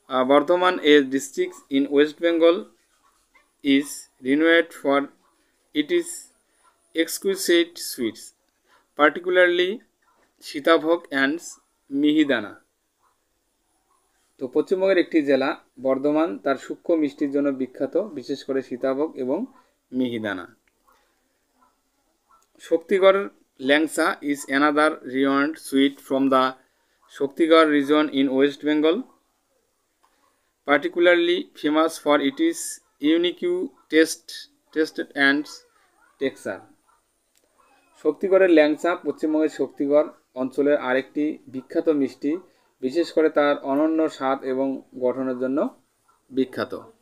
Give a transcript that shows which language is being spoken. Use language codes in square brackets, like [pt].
[en] Bardhaman a district in West Bengal is renowned for it is exquisite sweets, particularly Sitabhog and Mihidana. [bn] তো পশ্চিমবঙ্গের একটি জেলা বর্ধমান তার সূক্ষ্ম মিষ্টির জন্য বিখ্যাত, বিশেষ করে সীতাভোগ এবং মিহিদানা। [en] Shaktigarh langcha is another renowned sweet from the Shaktigarh region in West Bengal, particularly famous for its unique taste and texture. [bn] শক্তিগড়ের ল্যাংচা পশ্চিমবঙ্গের শক্তিগড় অঞ্চলের আরেকটি বিখ্যাত মিষ্টি, বিশেষ করে তার অনন্য স্বাদ এবং গঠনের জন্য বিখ্যাত।